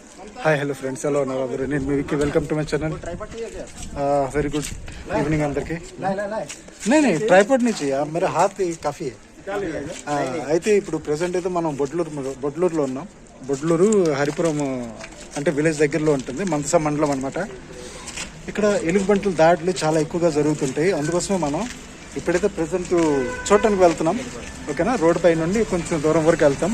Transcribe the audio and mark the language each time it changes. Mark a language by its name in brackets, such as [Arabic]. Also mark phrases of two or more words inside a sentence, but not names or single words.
[English] hi hello friends [Telugu] ఎలా ఉన్నారు అందరూ నేను మీ విక్కీ [English] welcome to my channel very good evening [Telugu] అందరికి [Hindi] नहीं नहीं ट्राइपॉड नहीं चाहिए मेरा हाथ काफी है [Telugu] అయితే ఇప్పుడు ప్రెసెంట్ అయితే మనం బొడ్లూరులో ఉన్నాం. బొడ్లూరు హరిపురం అంటే విలేజ్ దగ్గరలో ఉంటుంది, మందస మండలం అనమాట. ఇక్కడ ఎలుగుబంటుల దాడులు చాలా ఎక్కువగా జరుగుతుంటాయి. అందుకోసమే మనం ఇప్పుడైతే ప్రెసెంట్ చూడటానికి వెళ్తున్నాం. ఓకేనా, రోడ్డు పై నుండి కొంచెం దూరం వరకు వెళ్తాం.